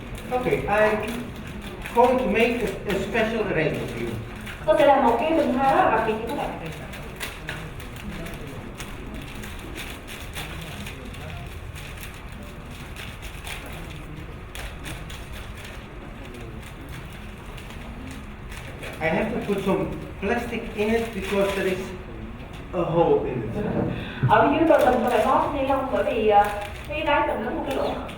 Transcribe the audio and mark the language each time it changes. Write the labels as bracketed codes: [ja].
[en] Okay, I'm going to make a special arrangement for you. [vi] tôi sẽ làm một cái bình hoa rất là đặc biệt như thế này. [en] I have to put some plastic in it because there is a hole in it. [vi] Ở dưới tôi cần phải bó ni lông bởi vì cái đáy cần có một cái lỗ.